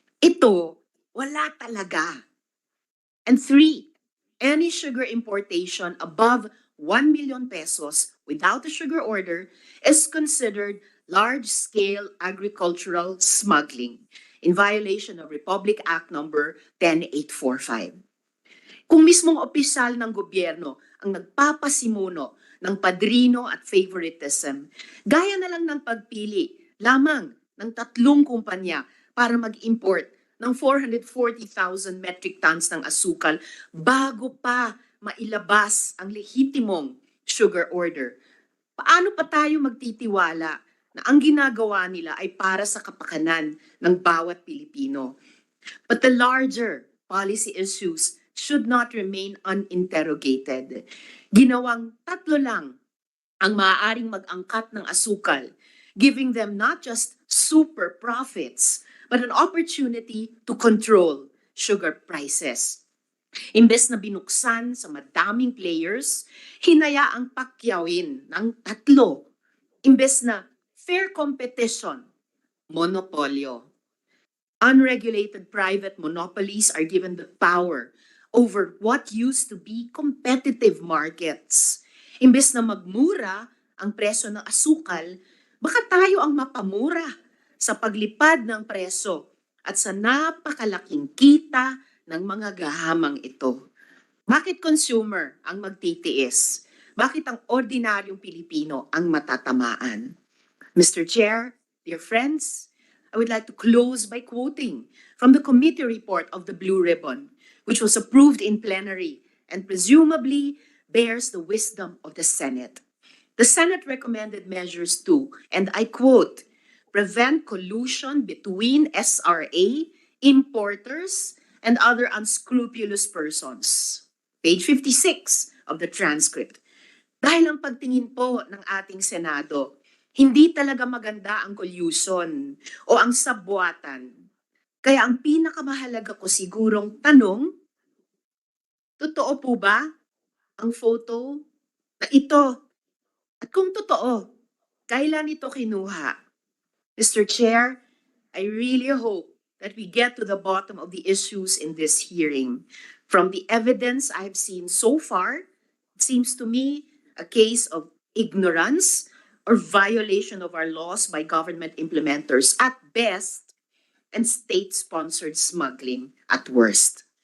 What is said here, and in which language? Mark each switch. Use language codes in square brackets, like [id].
[tl] Ito, wala talaga. [en] And 3, any sugar importation above 1 million pesos without a sugar order is considered large-scale agricultural smuggling in violation of Republic Act number 10845. [tl] Kung mismong opisyal ng gobyerno ang nagpapasimuno ng padrino at favoritism, gaya na lang ng pagpili lamang ng 3 kumpanya para mag-import ng 440,000 metric tons ng asukal bago pa mailabas ang lehitimong sugar order. Paano pa tayo magtitiwala na ang ginagawa nila ay para sa kapakanan ng bawat Pilipino? [en] But the larger policy issues should not remain uninterrogated. [tl] Ginawang 3 lang ang maaaring mag-angkat ng asukal, [en] giving them not just super profits, but an opportunity to control sugar prices. [tl] Imbes na binuksan sa madaming players, hinayaang pakyawin ng 3. Imbes na [en] fair competition, [tl] monopolyo. [en] Unregulated private monopolies are given the power over what used to be competitive markets. [tl] Imbes na magmura ang presyo ng asukal, baka tayo ang mapamura sa paglipad ng presyo at sa napakalaking kita ng mga gahamang ito. Bakit consumer ang magtitiis? Bakit ang ordinaryong Pilipino ang matatamaan? [en] Mr. Chair, dear friends, I would like to close by quoting from the committee report of the Blue Ribbon, which was approved in plenary and presumably bears the wisdom of the Senate. The Senate recommended measures to, and I quote, prevent collusion between SRA, importers, and other unscrupulous persons. Page 56 of the transcript. [tl] Dahil ang pagtingin po ng ating Senado, hindi talaga maganda ang collusion o ang sabwatan. Kaya ang pinakamahalaga ko sigurong tanong, totoo po ba ang photo na ito? At kung totoo, kailan ito kinuha? Mr. [en] Chair, I really hope that we get to the bottom of the issues in this hearing. From the evidence I've seen so far, it seems to me a case of ignorance or violation of our laws by government implementers at best and state-sponsored smuggling at worst.